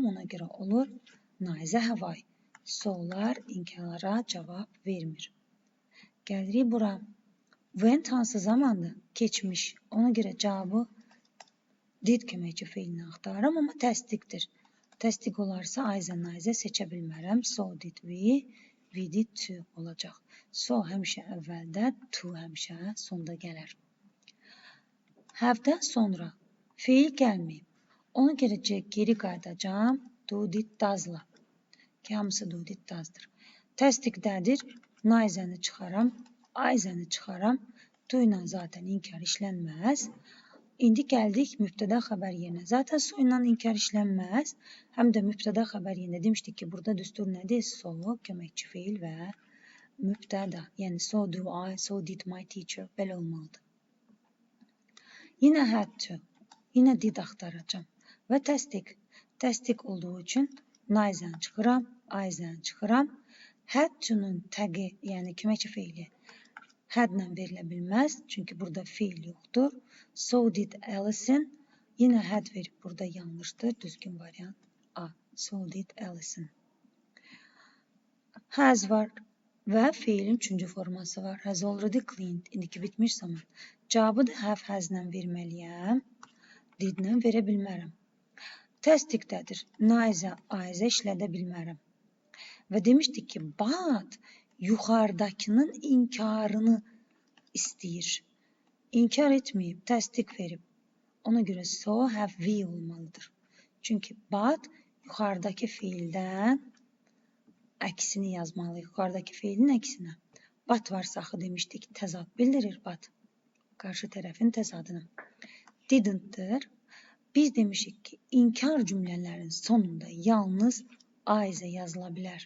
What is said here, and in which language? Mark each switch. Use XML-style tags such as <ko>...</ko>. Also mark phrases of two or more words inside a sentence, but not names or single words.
<az>Ona görə olur nayzə</az> <en>have I.</en> <az>So'lar inkarlara cavab vermir. Gəlirik bura. Went hansı zamandır? Keçmiş. Ona görə cavabı did köməkçi feilini axtarıram, amma təsdiqdir. Təsdiq olarsa ayzə nayzə seçə bilmərəm.</az> <en>So did we did to olacaq.</en> <az>So həmişə əvvəldə, to həmişə sonda gələr. Have-dən sonra feil gəlməyib. Ona görə geri qayıdacağım</az> <en>do did does-la.</en> <az>Ki, hamısı</az> <en>do did does-dır.</en> <az>Təsdiqdədir. Nayzəni çıxaram, ayzəni çıxaram. To ilə zaten inkar işlənməz. İndi gəldik mübtəda xəbər yerinə. Zaten so ilə inkar işlənməz. Həm də mübtəda xəbər yerində demişdik ki, burada düstur nədir? So, köməkçi feil və mübtəda.</az> <en>Yəni so do I, so did my teacher.</en> <az>Belə olmalıdır.</az> <en>Yine had to.</en> <az>Yine did axtaracağım. Və təsdiq. Təsdiq olduğu üçün nayzəni çıxıram, ayzəni çıxıram.</az> <en>Had to-</en> <az>nun təqi, yəni köməkçi feili had-lə verilə bilməz. Çünki burada feil yoxdur.</az> <en>So did Alison.</en> <az>Yine had verib burada yanlışdır. Düzgün variant A.</az> <en>So did Alison.</en> <az>Has var və feilin 3-cü forması var.</az> <en>Has already cleaned.</en> <az>İndiki bitmiş zaman. Cavabı da</az> <en>have has-lə</en> <az>verməliyəm. Did-lə verə bilmərəm. Təsdiqdədir. Nayzə, ayzə işlədə bilmərəm. Və demişdik ki, but yuxarıdakının inkarını istəyir. İnkar etməyib, təsdiq verib. Ona görə</az> <en>so have we</en> <az>olmalıdır. Çünki but yuxarıdakı feildən əksini yazmalıyıq. Yuxarıdakı feilin əksinə. But varsa axı demişdik, təzad bildirir but. Qarşı tərəfin təzadını. Didn't-dır. Biz demişik ki, inkar cümlələrin sonunda yalnız ayzə yazıla bilər.</az>